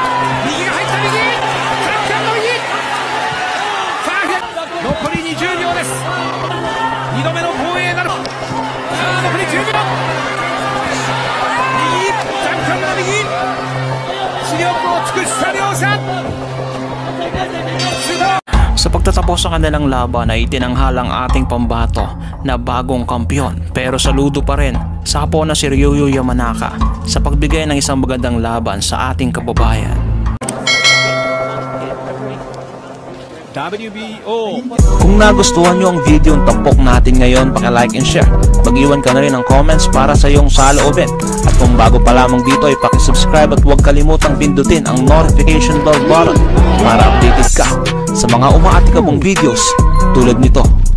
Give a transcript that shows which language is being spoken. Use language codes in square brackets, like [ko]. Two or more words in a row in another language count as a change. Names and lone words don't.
[ja] 右が入った右。チャンピオンの右。さあ残り20秒です。2度目の防衛なる。さあ残り10秒。右チャンピオンの右。視力を尽くした両者。 [tl] Sa pagtatapos sa kanilang laban ay itinanghal ang ating pambato na bagong kampyon, pero saludo pa rin sa hapon na si Ryoyo Yamanaka sa pagbigay ng isang magandang laban sa ating kababayan. WBO. Kung nagustuhan nyo ang video ng tampok natin ngayon, [en] paki-like and share. [tl] Mag-iwan ka na rin ng comments para sa iyong saloobin. At kung bago pa lamang dito ay paki-subscribe at huwag kalimutang pindutin ang [en] notification bell button [tl] para updated ka sa mga umaatikabong videos tulad nito.